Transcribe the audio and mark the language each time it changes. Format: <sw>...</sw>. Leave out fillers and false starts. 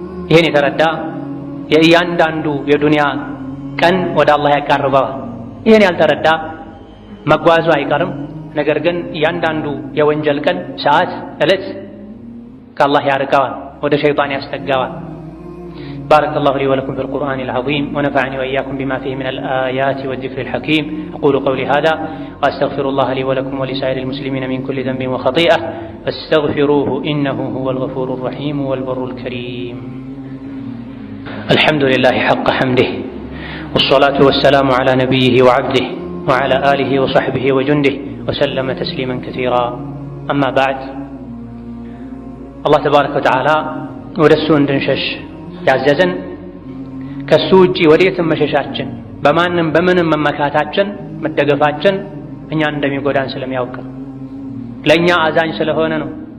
<am>ይህን የተረዳ የእያንዳንዱ የዱንያ ቀን ወደ አላህ ያቃርበዋል። ይህን ያልተረዳ መጓዙ አይቀርም። ነገር ግን እያንዳንዱ የወንጀል ቀን፣ ሰዓት፣ ዕለት ከአላህ ያርቀዋል፣ ወደ ሸይጣን ያስጠጋዋል።</am> <ar>بارك الله لي ولكم في القرآن العظيم ونفعني وإياكم بما فيه من الآيات والذكر الحكيم. أقول قولي هذا وأستغفر الله لي ولكم ولسائر المسلمين من كل ذنب وخطيئة فاستغفروه إنه هو الغفور الرحيم والبر الكريم. الحمد لله حق حمده والصلاة والسلام على نبيه وعبده وعلى آله وصحبه وجنده وسلم تسليما كثيرا. أما بعد، الله تبارك وتعالى</ar> <am>ودسو اندنشش ያዘዘን ከሱ ውጪ ወዴትም መሸሻችን በማንም በምንም መመካታችን መደገፋችን እኛን እንደሚጎዳን ስለሚያውቅ ለኛ አዛኝ ስለሆነ ነው።</am>